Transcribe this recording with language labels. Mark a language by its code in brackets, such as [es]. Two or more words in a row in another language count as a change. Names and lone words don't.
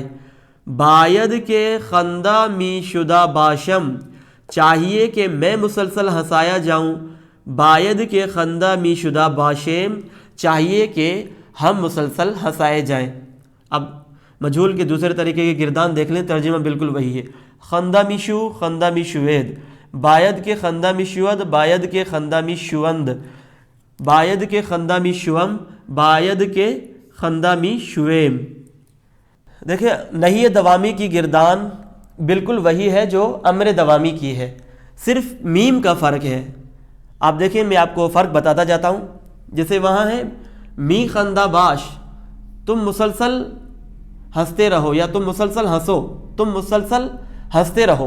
[fa] باید کے خندہ می شدہ باشم، [ur] چاہیے کہ میں مسلسل ہنسایا جاؤں۔ [fa] باید کے خندہ می شدہ باشیم، [ur] چاہیے کہ ہم مسلسل ہنسائے جائیں۔ اب مجہول کے دوسرے طریقے کی گردان دیکھ لیں، ترجمہ بالکل وہی ہے۔ [fa] خندہ می شو، خندہ می شوید، باید کے خندہ می شود، باید کے خندہ می شوند، باید کے خندہ می شوم، باید کے خندہ می شویم۔ [ur] دیکھیں، نہی دوامی کی گردان بالکل وہی ہے جو امر دوامی کی ہے، صرف میم کا فرق ہے۔ آپ دیکھیں، میں آپ کو فرق بتاتا جاتا ہوں۔ جیسے وہاں ہے [fa] می خندہ باش، [ur] تم مسلسل ہنستے رہو یا تم مسلسل ہنسو، تم مسلسل ہنستے رہو۔